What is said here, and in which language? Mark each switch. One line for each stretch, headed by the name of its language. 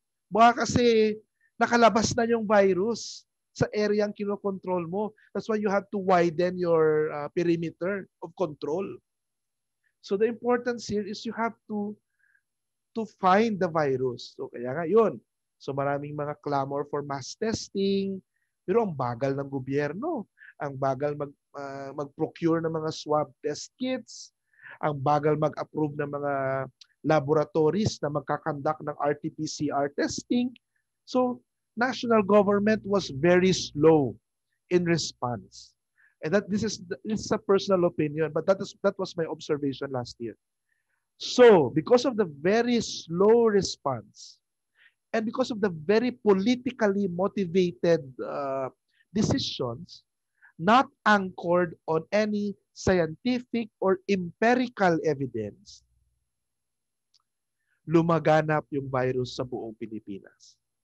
Filipino: Baka kasi nakalabas na yung virus sa area ang kinokontrol mo.
English: That's why you have to widen your perimeter of control. So the importance here is you have to find the virus.
Filipino: So kaya nga yun. So maraming mga
English: clamor for mass testing,
Filipino: pero ang bagal ng gobyerno, ang bagal mag-procure ng mga swab test kits, ang bagal mag-approve ng mga laboratories na magkakandak ng RT-PCR testing.
English: So national government was very slow in response. And this is a personal opinion, but that was my observation last year. So, because of the very slow response and because of the very politically motivated decisions, not anchored on any scientific or empirical evidence,
Filipino: lumaganap yung virus sa buong Pilipinas.